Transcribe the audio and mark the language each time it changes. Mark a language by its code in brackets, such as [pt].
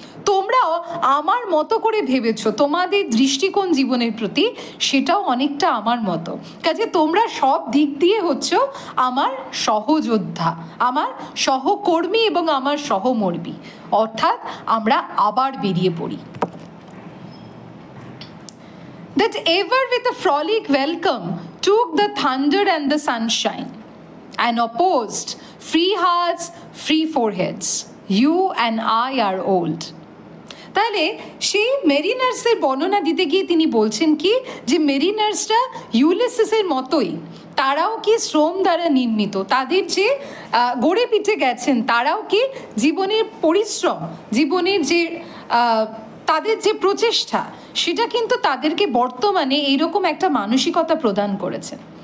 [bn] তোমরাও আমার মতো করে ভেবেছো, তোমাদের দৃষ্টিকোণ জীবনের প্রতি সেটাও অনেকটা আমার মতো, কাজে তোমরা সব দিক দিয়ে হচ্ছো আমার সহযোদ্ধা, আমার সহকর্মী এবং আমার সহমর্মী, অর্থাৎ আমরা আবার বেরিয়ে পড়ি। [en] That ever with a frolic welcome took the thunder and the sunshine, and opposed free hearts, free foreheads. You and I are old. [bn] তাহলে সেই মেরিনার্সের বর্ণনা দিতে গিয়ে তিনি বলছেন কি, যে মেরিনার্সরা ইউলিসিসের মতোই, তারাও কি শ্রম দ্বারা নির্মিত, তাদের যে গড়ে পিঠে গেছেন তারাও কি জীবনের পরিশ্রম, জীবনের যে তাদের যে প্রচেষ্টা, সেটা কিন্তু তাদেরকে বর্তমানে এইরকম একটা মানসিকতা প্রদান করেছে।